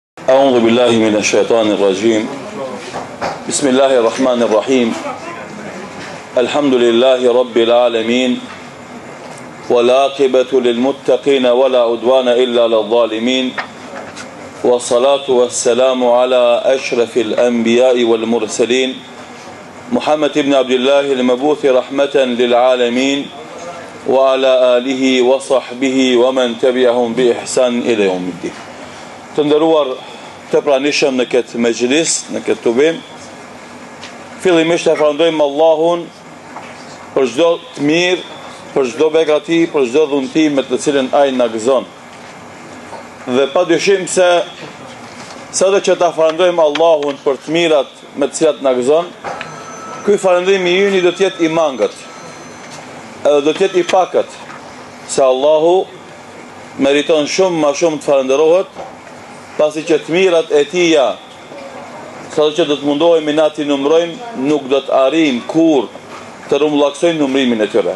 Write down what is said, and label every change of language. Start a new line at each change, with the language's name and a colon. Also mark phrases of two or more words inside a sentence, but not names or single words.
Arabic: أعوذ بالله من الشيطان الرجيم بسم الله الرحمن الرحيم الحمد لله رب العالمين والعاقبة للمتقين ولا عدوان إلا للظالمين والصلاة والسلام على أشرف الأنبياء والمرسلين محمد بن عبد الله المبعوث رحمة للعالمين وعلى آله وصحبه ومن تبعهم بإحسان إلى يوم الدين.
Albanian: Të nderuar të pranishëm në këtë mejlis, në këtë tubim, fillimisht e falenderojmë Allahun për çdo të mirë, për çdo begati, për çdo dhunti me të cilën ai na gëzon. Dhe padyshim se sado që ta falenderojmë Allahun për të mirat me të cilat na gëzon, ky falënderim i yni do të jetë i mangët, edhe do të jetë i pakët, se Allahu meriton shumë më shumë të falenderohet, pasi që të mirat e tija, sa që do të mundohemi na t'i numrojmë, nuk do të arrijmë kur të rumbullaksojmë numrimin e tyre.